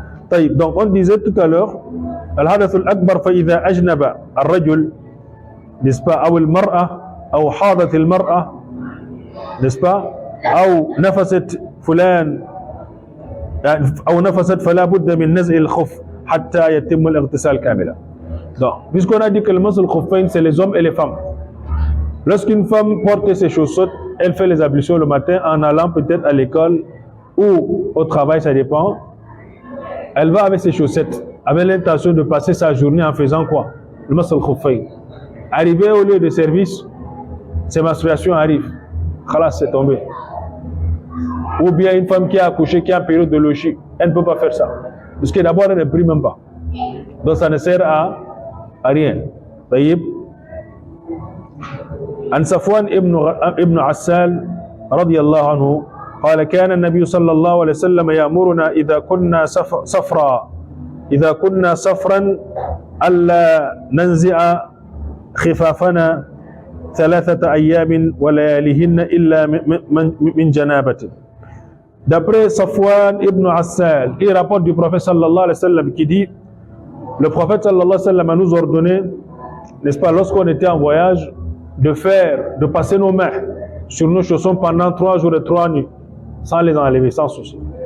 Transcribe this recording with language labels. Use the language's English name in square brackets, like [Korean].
[Arabic] طيب, [French] donc on disait tout à l'heure [Arabic] الحدث الأكبر فإذا أجنب الرجل, [French] n'est-ce pas, [Arabic] أو المرأة أو حاضت المرأة, n'est-ce pas, أو نفست فلان أو نفست فلا بد من نزع الخف حتى يتم الاغتسال كاملا. [French] Donc, puisqu'on a dit que le masl khuffayn c'est les hommes et les femmes. Lorsqu'une femme porte ses chaussettes, elle fait les ablutions le matin en allant peut-être à l'école ou au travail, ça dépend. Elle va avec ses chaussettes, avec l'intention de passer sa journée en faisant quoi? Le masl khuffayn. Arrivé au lieu de service, ses menstruations arrivent. Khalas, c'est tombé. Ou bien une femme qui a accouché, qui a une période de logis, elle ne peut pas faire ça. Parce que d'abord, elle ne prie même pas. Donc ça ne sert à rien. طيب. [Arabic] عن صفوان ابن عسال رضي الله عنه قال كان النبي صلى الله عليه وسلم يأمرنا إذا كنا صفرا ألا ننزع خفافنا 3 أيام ولياليهن إلا من جنابة. [French] D'après Safwan ibn Assal, il rapporte du prophète [Arabic] sallallahu alayhi wa sallam [French] qui dit, le prophète sallallahu alayhi wa sallam a nous ordonné, n'est-ce pas, lorsqu'on était en voyage, de passer nos mains sur nos chaussons pendant 3 jours et 3 nuits, sans les enlever, sans souci.